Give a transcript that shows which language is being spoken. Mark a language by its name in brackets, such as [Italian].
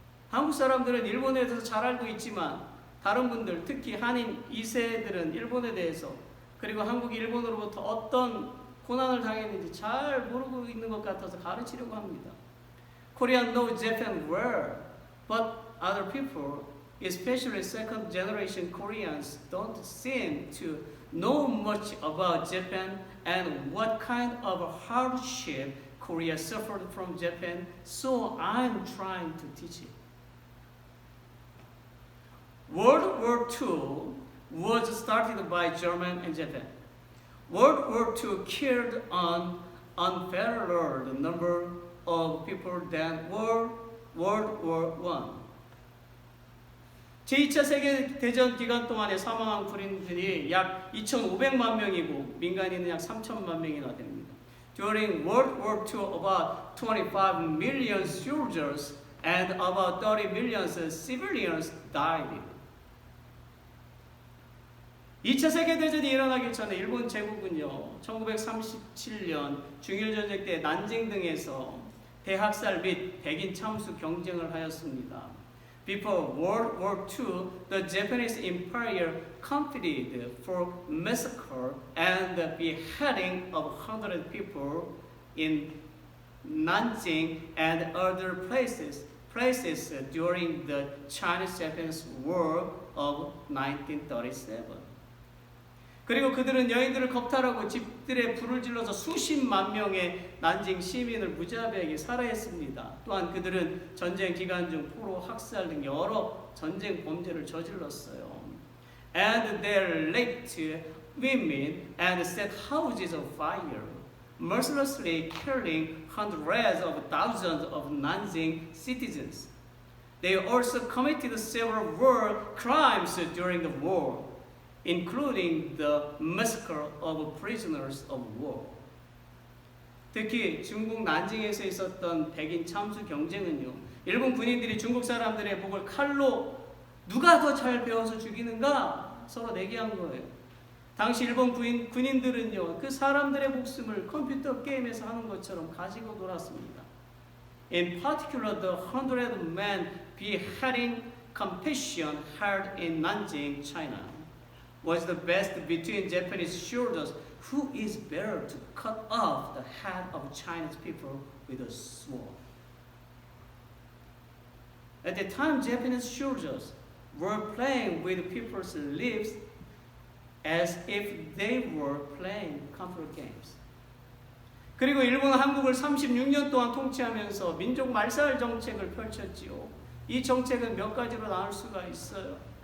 [Korean] 한국 사람들은 일본에 대해서 잘 알고 있지만 다른 분들, 특히 한인 2세들은 일본에 대해서 그리고 한국이 일본으로부터 어떤 고난을 당했는지 잘 모르고 있는 것 같아서 가르치려고 합니다. [English] Koreans know Japan well, but other people, especially second generation Koreans, don't seem to know much about Japan and what kind of hardship Korea suffered from Japan, so I'm trying to teach it. World War II was started by German and Japan. World War II killed an unparalleled number of people than World War I. [Korean] 제2차 세계대전 기간 동안에 사망한 군인들이 약 2,500만 명이고 민간인은 약 3천만 명이나 됩니다. [English] During World War II, about 25 million soldiers and about 30 million civilians died. [Korean] 2차 세계대전이 일어나기 전에 일본 제국은요, 1937년 중일전쟁 때 난징 등에서 대학살 및 백인 참수 경쟁을 하였습니다. [English] Before World War II, the Japanese Empire competed for massacre and beheading of 100 people in Nanjing and other places during the Chinese-Japanese War of 1937. [Korean] 그리고 그들은 여인들을 겁탈하고 집들에 불을 질러서 수십만 명의 난징 시민을 무자비하게 살해했습니다. 또한 그들은 전쟁 기간 중 포로, 학살 등 여러 전쟁 범죄를 저질렀어요. [English] And they raped women and set houses on fire, mercilessly killing hundreds of thousands of Nanjing citizens. They also committed several war crimes during the war, including the massacre of prisoners of war. [Korean] 특히 중국 난징에서 있었던 백인 참수 경쟁은요, 일본 군인들이 중국 사람들의 목을 칼로 누가 더 잘 베어서 죽이는가 서로 내기한 거예요. 당시 일본 군인들은요, 그 사람들의 목숨을 컴퓨터 게임에서 하는 것처럼 가지고 놀았습니다. [English] In particular, the 100-man beheading competition held in Nanjing, China, was the best between Japanese soldiers who is better to cut off the head of Chinese people with a sword. At the time, Japanese soldiers were playing with people's lives as if they were playing computer games. [Korean] 그리고 일본은 한국을 36년 동안 통치하면서 민족 말살 정책을 펼쳤지요. 이 정책은 몇 가지로 나눌 수가 있어요.